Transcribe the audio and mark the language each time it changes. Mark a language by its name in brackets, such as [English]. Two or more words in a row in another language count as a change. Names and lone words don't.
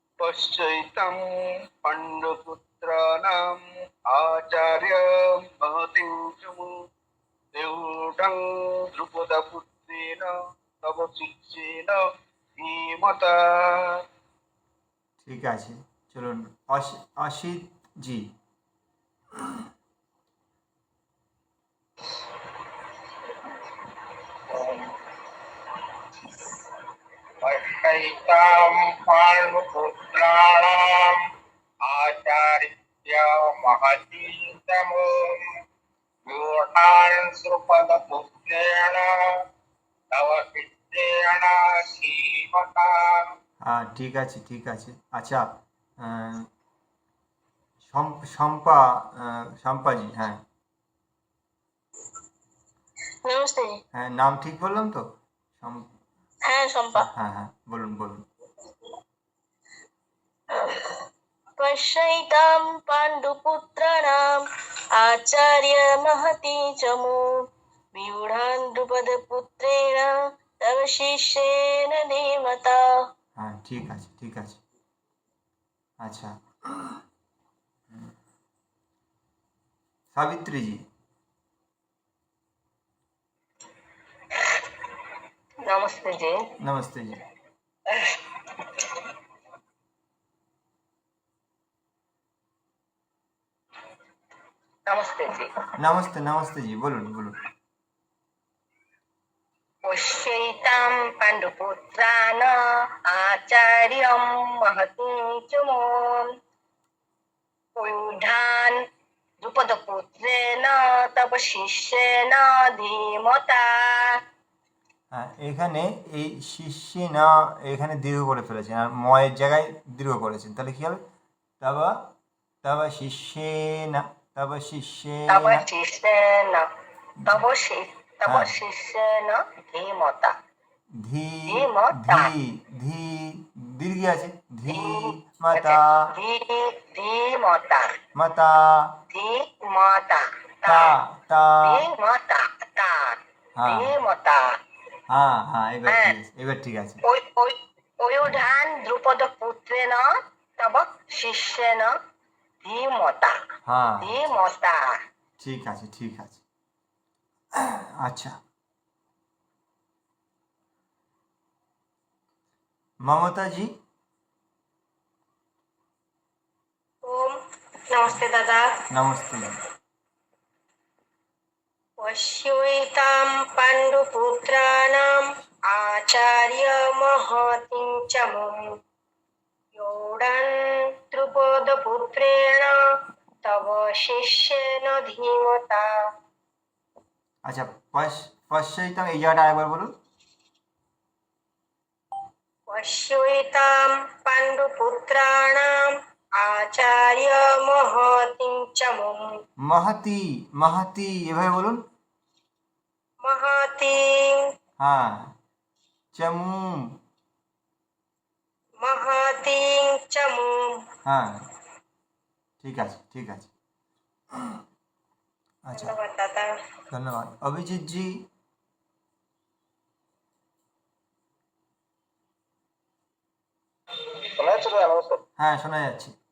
[Sanskrit] पश्यैतं पाण्डुपुत्राणाम् आचार्य महतिं च देवूढं द्रुपदपुत्रेण तव शिष्येन धीमता। [Bangla] ঠিক আছে, চলুন অসিত জি। [Sanskrit] पश्यैतां पाण्डुपुत्राणाम् आचार्य महतीं तमों व्यूढान् द्रुपदपुत्रेण तव शिष्येन धीमता। [Bangla] হ্যাঁ ঠিক আছে ঠিক আছে। আচ্ছা, শম্পা, শম্পাজি, হ্যাঁ [Hindi] नमस्ते जी। [Bangla] হ্যাঁ, নাম ঠিক বললাম তো? [Hindi] हाँ शंपा। [Bangla] হ্যাঁ হ্যাঁ, বলুন বলুন। [Sanskrit] पश्यैतां पाण्डुपुत्राणाम् आचार्य महती च मो व्यूढान् द्रुपदपुत्रेण तव शिष्येन धीमता। [Bangla] হ্যাঁ ঠিক আছে ঠিক আছে। আচ্ছা, সাবিত্রীজি। [Hindi] नमस्ते जी। नमस्ते जी। नमस्ते जी। नमस्ते नमस्ते जी, [Bangla] বলুন বলুন। [Sanskrit] पश्यैतां पाण्डुपुत्रान् आचार्यं महतीं च मों व्यूढान् द्रुपदपुत्रेण तव शिष्येन धीमता। [Bangla] হ্যাঁ, এখানে এই শিষ্যে না, এখানে দীর্ঘ করে ফেলেছেন, আর ময়ের জায়গায় দীর্ঘ করেছেন, তাহলে কি হবে? তাবা তাবা শিষ্যে না, তাবা শিষ্যে [Sanskrit] तव [Bangla] না। [Sanskrit] शिष्येन तव [Bangla] হ্যাঁ, [Sanskrit] शिष्येन धीमता। ধী ধীমতা। [Bangla] ধী ধী দীর্ঘ আছে, ধী মাতা [Sanskrit] धीमता মাতা धीमता তা তা। धीमता ता [Bangla] হ্যাঁ [Sanskrit] धीमता। [Bangla] হ্যাঁ হ্যাঁ, এবার ঠিক আছে, এবার ঠিক আছে। [Sanskrit] ওয়ুধান দ্রুপদ পুত্রেণ তব শিষ্যেন ধীমতা। [Bangla] হ্যাঁ [Sanskrit] ধীমতা। [Bangla] ঠিক আছে ঠিক আছে। আচ্ছা, ममता जी। [Hindi] ओम नमस्ते दादा। नमस्ते जी। [Sanskrit] पश्यैतां पाण्डुपुत्राणाम् आचार्य महतीं च मुं व्यूढान् द्रुपदपुत्रेण तव शिष्येन धीमता। [Bangla] আচ্ছা, পশ্চাইতাম এই জায়গাটা আরেকবার বলুন। [Sanskrit] पश्यैतां पाण्डुपुत्राणाम् आचार्य महतीं च मुं [Bangla] মাহাতি মাহাতি এভাবে বলুন। [Sanskrit] महतीं [Bangla] হ্যাঁ, চামুম। [Sanskrit] महतीं च मुं। [Bangla] হ্যাঁ ঠিক আছে ঠিক আছে। আচ্ছা, ধন্যবাদ দাদা। ধন্যবাদ। অভিজিৎ জি। শোনা যাচ্ছে দাদা? নমস্কার। হ্যাঁ শোনা যাচ্ছে।